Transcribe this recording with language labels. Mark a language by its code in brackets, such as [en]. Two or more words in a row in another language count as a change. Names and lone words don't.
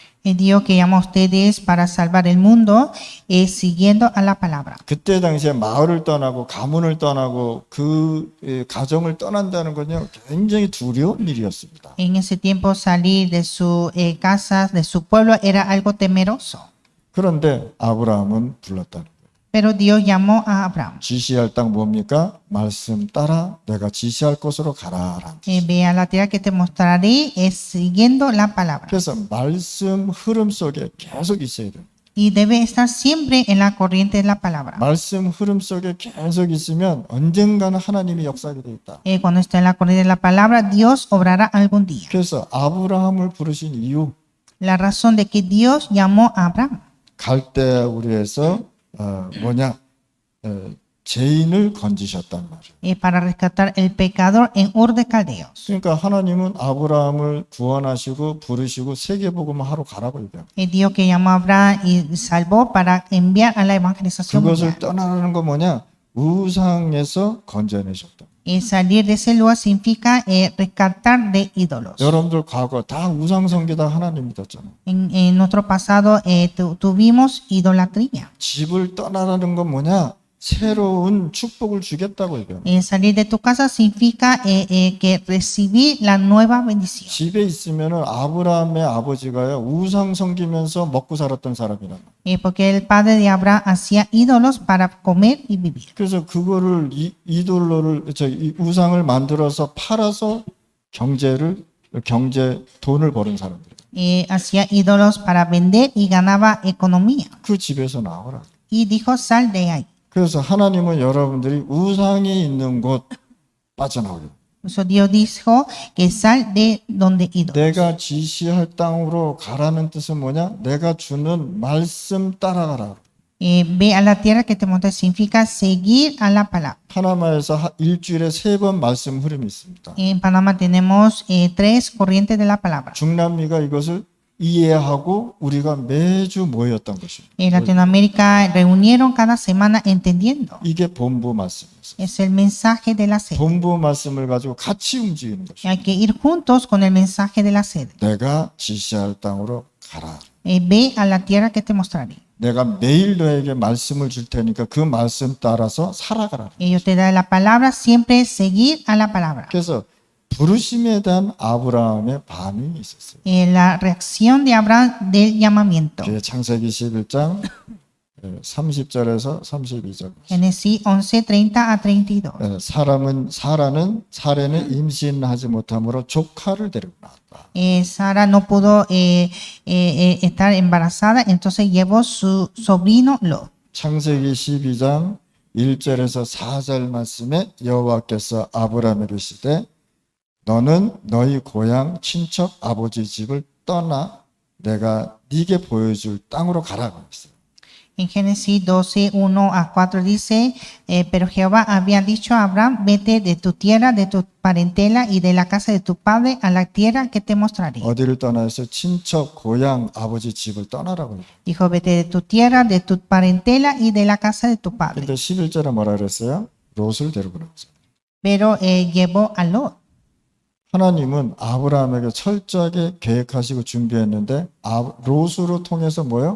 [es] El Dios que llama a ustedes para salvar el mundo es siguiendo a la palabra. [ko] 그때 당시에 마을을 떠나고 가문을 떠나고 그 가정을 떠난다는 건요 굉장히 두려운 일이었습니다. [es] En ese tiempo salir de su casa, de su pueblo, era algo temeroso. [ko] 그런데 아브라함은 불렀다는 거예요. [es] Pero Dios llamó a Abraham. [ko] 지시할 땅 뭡니까? 말씀 따라 내가 지시할 곳으로 가라라는 뜻. [es] Ve a la tierra que te mostraré es siguiendo la palabra. [ko] 그래서 말씀 흐름 속에 계속 있어야 돼요. [es] Y debe estar siempre en la corriente de la palabra. [ko] 말씀 흐름 속에 계속 있으면 언젠가는 하나님이 역사하게 돼 있다. [es] Cuando está en la corriente de la palabra, Dios obrará algún día. [ko] 그래서 아브라함을 부르신 이유, [es] La razón de que Dios llamó a Abraham [ko] 갈대 우리에서 죄인을 건지셨단 말이에요. [es] para rescatar el pecador en Ur de Caldeos. [ko] 그러니까 하나님은 아브라함을 구원하시고 부르시고 세계복음 하러 가라고 얘기해요. [es] Dios que llamó a Abraham y salvó para enviar a la evangelización [ko] 그것을 [es] mundial. [ko] 떠나라는 거 뭐냐? 우상에서 건져내셨다. [es] Salir de ese lugar significa rescatar de ídolos. [ko] 여러분들 과거 다 우상성기다 하나님 믿었잖아요. [es] En nuestro pasado tuvimos idolatría. [ko] 집을 떠나라는 건 뭐냐? 새로운 축복을 주겠다고 얘기해요. [es] Salir de tu casa significa que recibir la nueva bendición. [ko] 집에 있으면은 아브라함의 아버지가요 우상 섬기면서 먹고 살았던 사람이란 말이에요. [es] Porque el padre de Abraham hacía ídolos para comer y vivir. [ko] 그래서 그거를 이 우상을 만들어서 팔아서 돈을 버는 사람들이에요. [es] Hacía ídolos para vender y ganaba economía. [ko] 그 집에서 나오라. [es] Y dijo, sal de ahí. [ko] 그래서 하나님은 여러분들이 우상이 있는 곳 빠져나오게. [es] Por eso Dios dijo que sal de donde ídolos. [ko] 내가 지시할 땅으로 가라는 뜻은 뭐냐? 내가 주는 말씀 따라가라. [es] Ve a la tierra que te mostré significa seguir a la palabra. [ko] 파나마에서 일주일에 3번 말씀 흐름이 있습니다. [es] En Panamá tenemos 3 corrientes de la palabra. [ko] 중남미가 이것을 이해하고 우리가 매주 모였던 것입니다. [es] En Latinoamérica reunieron cada semana entendiendo. [ko] 이게 본부 말씀이었어요. [es] Es el mensaje de la sede. [ko] 본부 말씀을 가지고 같이 움직이는 것입니다. [es] Hay que ir juntos con el mensaje de la sede. [ko] 내가 지시할 땅으로 가라. [es] Ve a la tierra que te mostraré. [ko] 내가 매일 너에게 말씀을 줄 테니까 그 말씀 따라서 살아가라. [es] Yo te daré la palabra, siempre seguir a la palabra. [ko] 그래서 부르심에 대한 아브라함의 반응이 있었어요. [es] La reacción de Abraham del llamamiento. [ko] 그게 창세기 11장 30절에서 32절. [es] Génesis 11:30 a 32. [ko] 사라는 임신하지 못함으로 조카를 데리고 나왔다. [es] Sara no pudo estar embarazada, entonces llevó su sobrino Lot. [ko] 창세기 12장 1절에서 4절 말씀에 여호와께서 아브라함에게 이르시되 너는 너희 고향 친척 아버지 집을 떠나 내가 네게 보여줄 땅으로 가라고 했어요. [es] En Génesis 12:1 a 4 dice, pero Jehová había dicho a Abraham, vete de tu tierra, de tu parentela y de la casa de tu padre a la tierra que te mostraré. [ko] 어디를 떠나 해서 친척 고향 아버지 집을 떠나라고 해요. [es] Dijo, vete de tu tierra, de tu parentela y de la casa de tu padre. [ko] 근데 11절에 뭐라 그랬어요? 롯을 데리고 나왔어요. [es] Pero llevó a Lot. [ko] 하나님은 아브라함에게 철저하게 계획하시고 준비했는데 롯으로 통해서 뭐요?